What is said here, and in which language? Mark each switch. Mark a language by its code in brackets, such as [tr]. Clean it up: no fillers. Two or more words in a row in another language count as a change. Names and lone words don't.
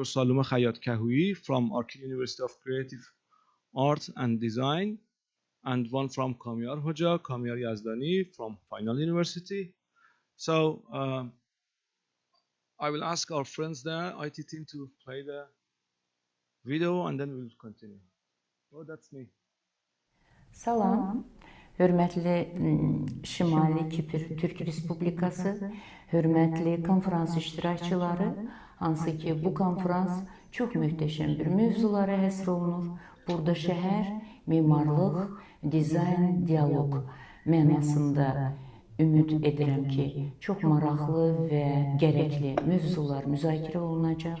[en] Saluma Khayat Kahoui from Arkil University of Creative Art and Design, and one from Kamyar Hoja, Kamyar Yazdani from Final University. So I will ask our friends there, IT team, to play the video, and then we'll continue. Oh, that's me. [az] Salam. Hörmətli Şimali Kipr Türk Respublikası, hörmətli konferans iştirakçıları, hansı ki bu konferans çox möhtəşəm bir mövzulara həsr olunur. Burada şəhər, mimarlıq, dizayn, dialoq mənasında ümid edirəm ki, çox maraqlı və gərəkli mövzular müzakirə olunacaq.